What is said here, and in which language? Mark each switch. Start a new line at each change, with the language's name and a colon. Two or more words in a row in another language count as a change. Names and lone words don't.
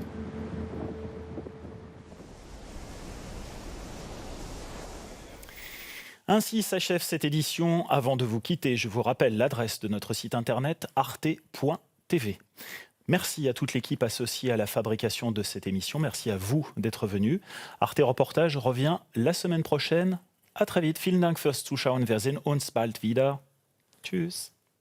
French: Ainsi s'achève cette édition. Avant de vous quitter, je vous rappelle l'adresse de notre site internet arte.tv. Merci à toute l'équipe associée à la fabrication de cette émission. Merci à vous d'être venus. Arte Reportage revient la semaine prochaine. À très vite.
German: Vielen Dank fürs Zuschauen. Wir sehen uns bald wieder. Tschüss.